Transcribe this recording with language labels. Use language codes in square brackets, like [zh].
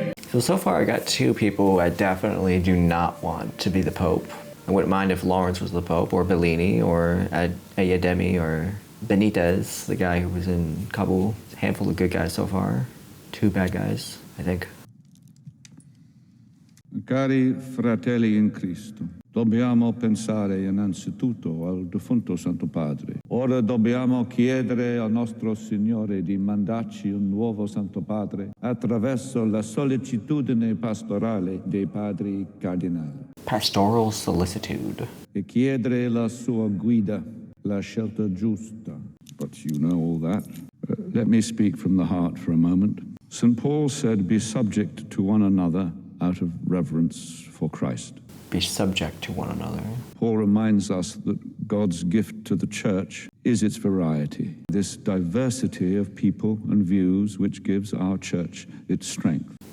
[en] So far I got two people I definitely do not want to be the Pope. I wouldn't mind if Lawrence was the Pope, or Bellini, or Ayademi, or Benitez, the guy who was in Kabul. A handful of good guys so far. Two bad guys, I think. [it] Cari fratelli in Cristo, dobbiamo pensare innanzitutto al defunto Santo Padre. Ora dobbiamo chiedere al nostro Signore di mandarci un nuovo Santo Padre attraverso la sollecitudine pastorale dei padri cardinali. [en] Pastoral solicitude. [it] E chiedere la sua guida, la scelta giusta. [en] But you know all that. Let me speak from the heart for a moment. St. Paul said, be subject to one another out of reverence for Christ. Be subject to one another. Paul reminds us that God's gift to the church is its variety, this diversity of people and views which gives our church its strength.